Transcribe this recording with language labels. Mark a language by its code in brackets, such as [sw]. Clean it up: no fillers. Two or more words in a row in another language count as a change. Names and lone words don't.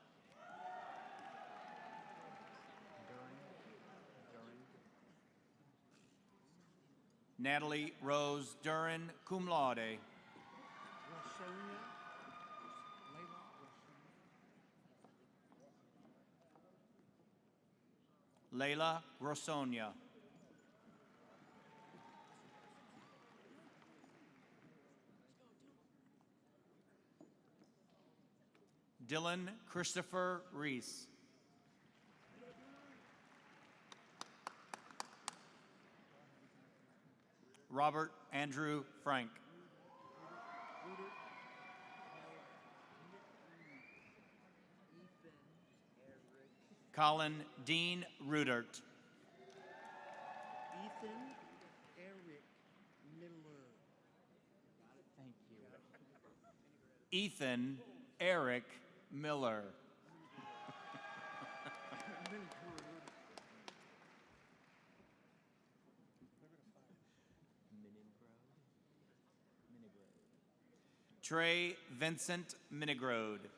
[en] Natalie Rose Duran, [la] cum laude. [en] Layla Grossonia. Dylan Christopher Reese. Robert Andrew Frank. Colin Dean Rudert. Ethan Eric Miller. Thank you. Ethan Eric Miller. Trey Vincent Minigrode.